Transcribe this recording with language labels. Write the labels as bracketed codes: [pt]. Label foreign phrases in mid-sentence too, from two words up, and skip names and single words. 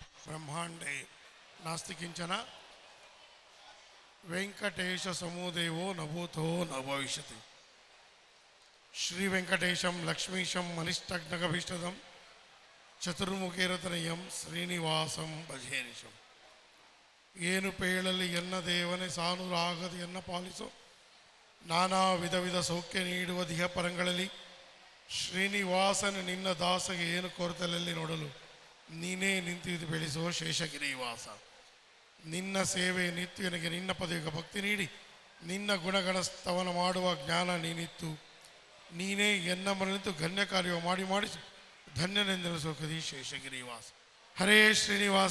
[sa] ब्रह्मांडे नास्ति किंचन वेंकटेश समोदेवो न भूतो न भविष्यति श्री वेंकटेशं लक्ष्मीशं मनिष्ठग्नगभीष्टदं चतुर्मुखेरतनयं श्रीनिवासं भजेनिशं [kn] ಏನು ಪೇಳಲಿ ಎನ್ನ ದೇವನೇ ಸಾನುರಾಗದು ಎನ್ನ ಪಾಲಿಸೋ ನಾನಾ ವಿಧ ವಿಧ ಸೌಖ್ಯ ನೀಡುವ ದಿಹ ಪರಂಗಳಲ್ಲಿ ಶ್ರೀನಿವಾಸನ ನಿನ್ನ ದಾಸಗೆ ಏನು ಕೊರತಲಲ್ಲಿ ನೋಡಲು ನೀನೇ ನಿಂತಿದ್ದು ಬೆಳೆಸೋ ಶೇಷಗಿರಿವಾಸ ನಿನ್ನ ಸೇವೆ ನಿತ್ಯ ನನಗೆ ನಿನ್ನ ಪದವಿಗೆ ಭಕ್ತಿ ನೀಡಿ ನಿನ್ನ ಗುಣಗಣ ಸ್ತವನ ಮಾಡುವ ಜ್ಞಾನ ನೀನಿತ್ತು ನೀನೇ ಎನ್ನ ಮನೆನಿಂತು ಗಣ್ಯ ಕಾರ್ಯ ಮಾಡಿಸಿ ಧನ್ಯನೆಂದೆನಿಸೋ ಕದಿ ಶೇಷಗಿರಿವಾಸ ಹರೇ ಶ್ರೀನಿವಾಸ